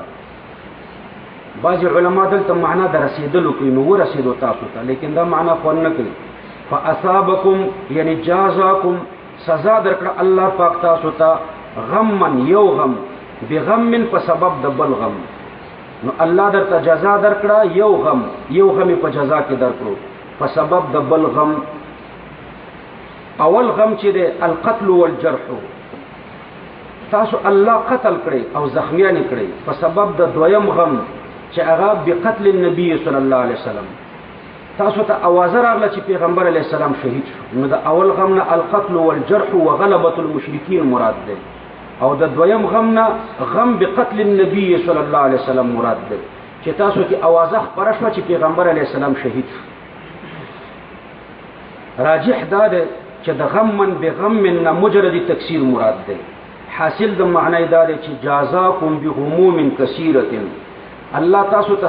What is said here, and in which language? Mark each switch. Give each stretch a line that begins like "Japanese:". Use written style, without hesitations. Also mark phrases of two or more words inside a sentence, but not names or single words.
Pashto: بعض علما دلته معنا در رسیدلو کوي نو ورسیدو تاسو ته لیکن دا معنا خو نه کوي فاصابکم یعنی جزاکم سزا درکړه الله پاک تاسو ته غمن یو غم بغم په سبب د بل غم نو الله درته جزا درکړه یو غم په جزا کې درکړو په سبب د بل غم اول غم چې دی
Arabic: القتل والجرح
Pashto: تاسو الله قتل کړي او زخمیان کړي په سبب د دویم غم چې هغه
Arabic: بقتل النبي صلی الله علیه وسلم
Pashto: تاسو ته आवाज راغله چې پیغمبر علیه السلام شهید شو نو د اول غم نه
Arabic: القتل والجرح وغلبة المشرکین
Pashto: مراد دی او د دویم غم نه
Arabic: غم بقتل النبي صلی الله علیه وسلم
Pashto: مراد دی چې تاسو کې आवाज خبره شوه چې پیغمبر علیه السلام شهید شو راجح دا دی چې د
Arabic: غمن بغم
Pashto: نه مجرد تکثیر مراد دی حاصل د معنی دا دی چې
Arabic: جزاکم بهموم کثیرة
Pashto: الله تاسو ته